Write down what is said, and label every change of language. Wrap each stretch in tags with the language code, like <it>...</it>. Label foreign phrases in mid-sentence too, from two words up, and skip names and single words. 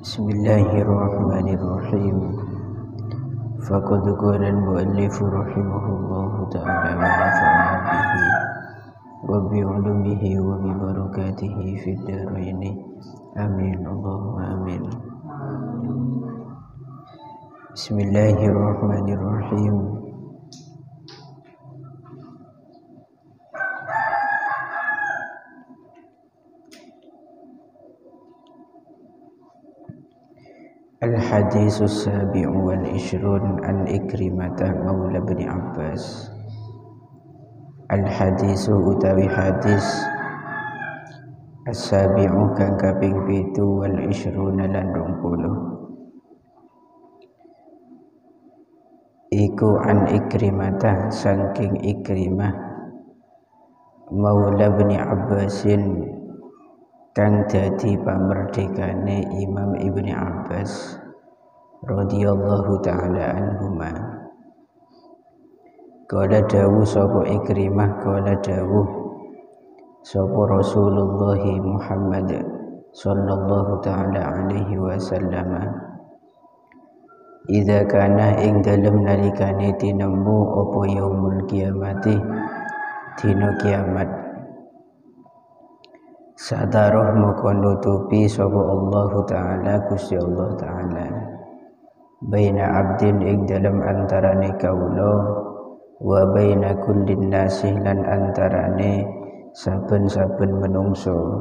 <ar>بسم الله الرحمن الرحيم. فقد قال المؤلف رحمه الله تعالى ونفعنا به وبعلومه وببركاته في الدارين. آمين. اللهم آمين. Bismillahirrahmanirrahim. الحديث السابع والعشرون عن عكرمة مولى ابن عباس.</ar> <jv>Al-hadisu utawi hadis as-sabi'u kang kaping 7</jv> <ar>والعشرون</ar> <jv>lan 20 iku</jv> <ar>عن عكرمة</ar> <jv>saking Ikrimah</jv> <ar>مولى ابن عباس</ar> <jv>kang dadi pamerdekane Imam Ibni Abbas</jv> <ar>رضي الله تعالى عنهما.</ar> <jv>Qala dawuh sapa Ikrimah, qala dawuh sapa Rasulullah Muhammad</jv> <ar>صلى الله تعالى عليه وسلم, إذا كان</ar> <jv>ing dalem nalikane tinemu apa</jv> <ar>يوم القيامة</ar> <jv>dina kiamat, sadaroh moko nutupi sapa Allah Ta'ala Gusti Allah Ta'ala</jv> <ar>بين عبد</ar> <jv>ing dalam antarane kaula</jv> <ar>وبين كل الناس</ar> <jv>lan antarane saben-saben menungso,</jv>